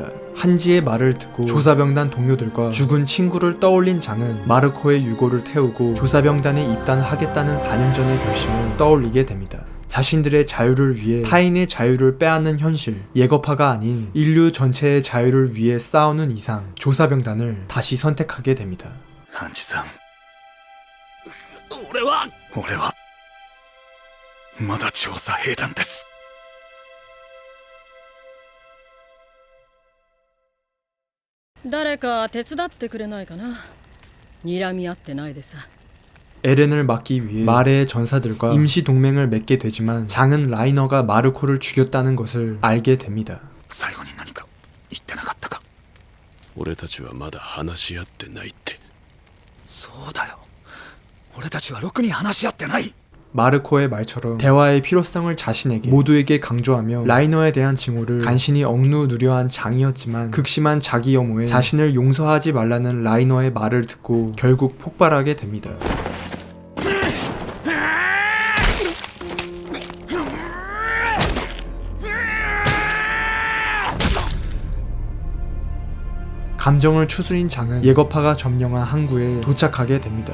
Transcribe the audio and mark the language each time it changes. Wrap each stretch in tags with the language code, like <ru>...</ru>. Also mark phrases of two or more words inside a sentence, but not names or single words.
<ko>한지의 말을 듣고 조사병단 동료들과 죽은 친구를 떠올린 장은 마르코의 유고를 태우고 조사병단에 입단하겠다는 4년 전의 결심을 떠올리게 됩니다. 자신들의 자유를 위해 타인의 자유를 빼앗는 현실, 예거파가 아닌 인류 전체의 자유를 위해 싸우는 이상 조사병단을 다시 선택하게 됩니다.</ko> <ja>ハンジさん俺はまだ調査兵団です誰か手伝ってくれないかな睨み合ってないでさ</ja> <ko>에렌을 막기 위해 마레의 전사들과 임시 동맹을 맺게 되지만 장은 라이너가 마르코를 죽였다는 것을 알게 됩니다.</ko> <ja>最後に何か言ってなかったか俺たちはまだ話し合ってないってそうだよ俺たちはろくに話し合ってない</ja> <ko>마르코의 말처럼 대화의 필요성을 자신에게 모두에게 강조하며 라이너에 대한 징후를 간신히 억누르려한 장이었지만 극심한 자기 혐오에 자신을 용서하지 말라는 라이너의 말을 듣고 결국 폭발하게 됩니다. 감정을 추스린 장은 예거파가 점령한 항구에 도착하게 됩니다.</ko>